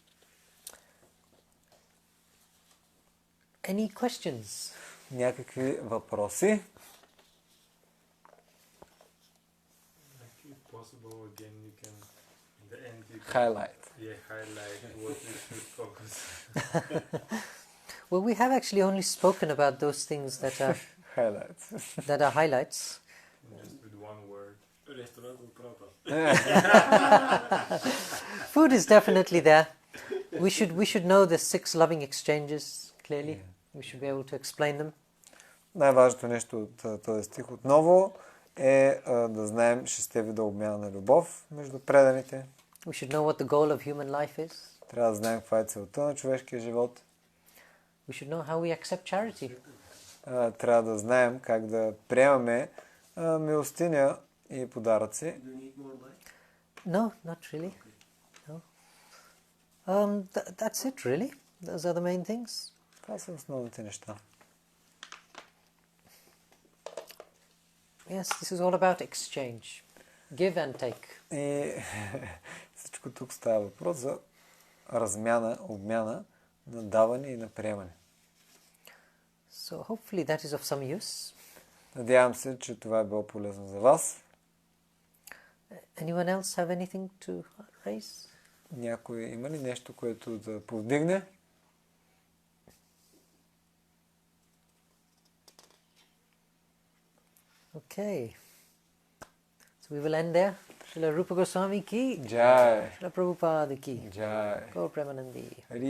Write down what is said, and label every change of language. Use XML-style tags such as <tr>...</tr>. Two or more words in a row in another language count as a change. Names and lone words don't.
<en>Any questions?</en> <bg>Някакви въпроси?</bg> <en>If possible, again, you can in the end you can Highlight. highlight what we should focus. Well, we have actually only spoken about those things that are Highlights. highlights. Just with one word. Ресторан от прата. Food is definitely there. We should know the 6 loving exchanges clearly. We should be able to explain them.</en> <bg>Най-важното нещо от този стих отново е да знаем 6 вида обмяна на любов между преданите.</bg> <en>We should know what the goal of human life is.</en> <bg>Трябва да знаем каква е целта на човешкия живот.</bg> <en>We should know how we accept charity.</en> <bg>Трябва да знаем как да приемаме милостиня и подаръци.</bg> <en>Do you need more light? No, not really. No. That's it really. Those are the main things.</en> <bg>Това са основните неща.</bg> <en>Yes, this is all about exchange. Give and take.</en> <bg>И всичко тук става въпрос за размяна, обмяна на даване и на приемане.</bg> <en>So hopefully that is of some use.</en> <bg>Надявам се, че това е било полезно за вас.</bg> <en>Anyone else have anything to raise?</en> <bg>Някой има ли нещо, което да повдигне?</bg> <en>Okay. So we will end there. Srila Rupa Goswami ki. Jai. Srila Prabhupada ki. Jai. Gaur Premanandi. Hari</en>